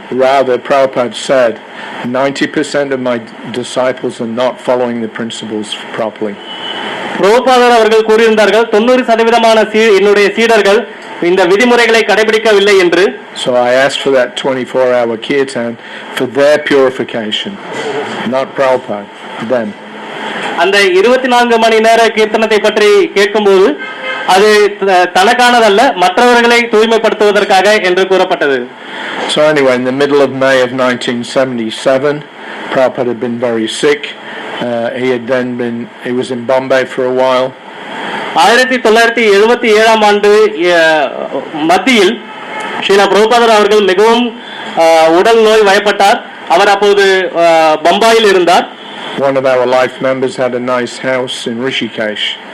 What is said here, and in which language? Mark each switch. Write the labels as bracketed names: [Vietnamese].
[English] Rather, Prabhupada said, 90% of my disciples are not following the principles properly. [Tamil] பிரபுபாதர் அவர்கள் கூறியிருந்தார்கள் 90% என்னுடைய சீடர்கள் இந்த விதிமுறைகளை கடைபிடிக்கவில்லை என்று. [English] So I asked for that 24-hour kirtan for their purification, not Prabhupada, them. [Tamil] அந்த 24 மணி நேர கீர்த்தனத்தை பற்றி கேட்கும்போது அது தனக்கானதல்ல, மற்றவர்களை தூய்மைப்படுத்துவதற்காக என்று கூறப்பட்டது. [English] So anyway, in the middle of May of 1977, Prabhupada had been very sick. He was in Bombay for a while. [Tamil] 1977 ஆண்டு மத்தியில் ஸ்ரீல பிரபுபாதர் அவர்கள் மிகவும் உடல் நோய் வயப்பட்டார். அவர் அப்போது பம்பாயில் இருந்தார். [English] One of our life members had a nice house in Rishikesh.